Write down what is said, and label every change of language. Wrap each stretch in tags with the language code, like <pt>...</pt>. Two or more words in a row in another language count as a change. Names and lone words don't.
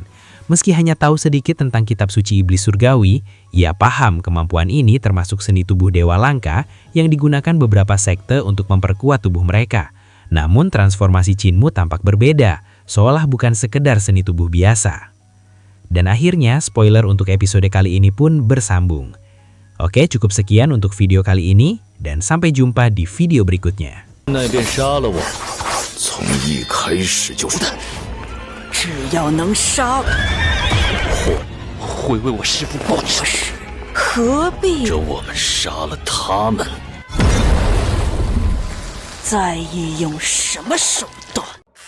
<id>Meski hanya tahu sedikit tentang kitab suci iblis surgawi, ia paham kemampuan ini termasuk seni tubuh dewa langka yang digunakan beberapa sekte untuk memperkuat tubuh mereka. Namun transformasi Qinmu tampak berbeda, seolah bukan sekedar seni tubuh biasa. Dan akhirnya spoiler untuk episode kali ini pun bersambung. Oke, cukup sekian untuk video kali ini, dan sampai jumpa di video berikutnya.</id> <zh>那便杀了我。从一开始就是。只要能杀，会为我师父报仇。何必这我们杀了他们，在意用什么手段？</zh>